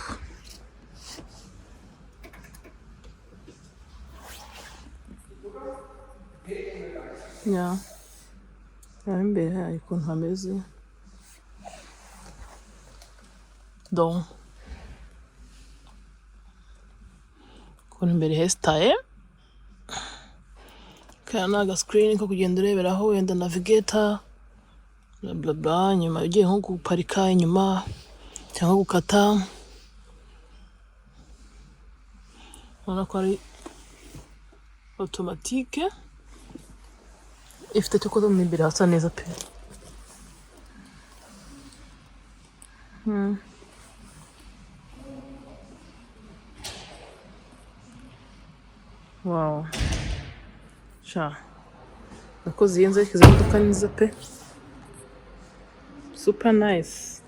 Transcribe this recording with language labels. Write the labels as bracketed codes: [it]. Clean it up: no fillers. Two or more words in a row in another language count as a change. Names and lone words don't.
[rw] Imbere hayo ukuntu hameze. Donc ukuntu imbere hesitaye. kaya ni agasikirini ko kugenda ureberaho wenda navigator bla bla bla, nyuma ugiye nko guparika inyuma cyangwa gukata. Urabona ko ari automatique, ifite cyo koza mu imbere hasa neza pe. Wow, sha nakoze iyi nzu ikize imodoka nziza pe, [en] super nice.